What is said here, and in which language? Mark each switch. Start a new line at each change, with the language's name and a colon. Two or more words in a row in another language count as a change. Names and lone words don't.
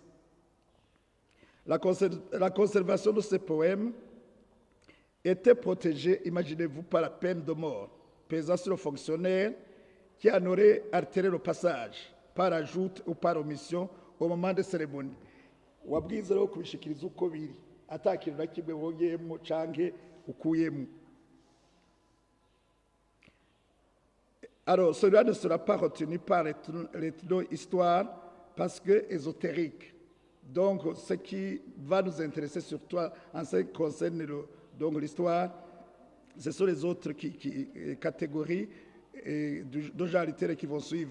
French: La conservation de ces poèmes était protégée, imaginez-vous, par la peine de mort, pesant sur le fonctionnaire qui en aurait altéré le passage, par ajout ou par omission, au moment des cérémonies.
Rundi: Wabwiza rero kubishikiriza uko biri atakintu na kimwe wongeyemo canke ukuyemo.
French: Alors, cela ne sera pas retenu par l'ethno-histoire parce que ésotérique. Donc, ce qui va nous intéresser surtout en ce qui concerne l'histoire, ce sont les autres catégories de genre littéraire qui vont suivre.